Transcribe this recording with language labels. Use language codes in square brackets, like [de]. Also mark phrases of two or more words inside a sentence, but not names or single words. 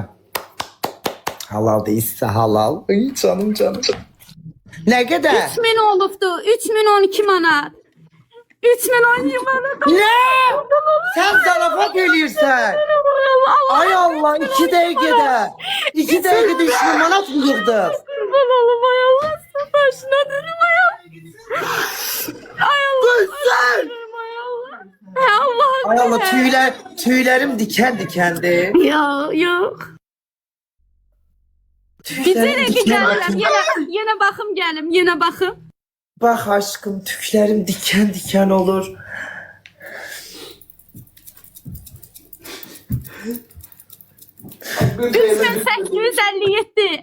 [az] Halal deyilsə halal. Ay canım. Nə qədər? 3000 olubdu. 3012 manat. 3012 manat. Nə? Sən zarafat eləyirsən. Ay Allah 2 dəqiqədə. 2 dəqiqədə 3000 manat mı yığdıq? [tr] Kurban olayım [az] ay Allah. Sen başına dönüm ay Allah. Ay Allah. Kızlar! Ay Allah. Ay Allah. Ay Allah tüylərim diken-dikendir. Yok. Bizə də gəlirəm. Yenə baxım gəlim. Yenə baxım. Bax aşkım tüklərim diken-diken olur. Üç min 857.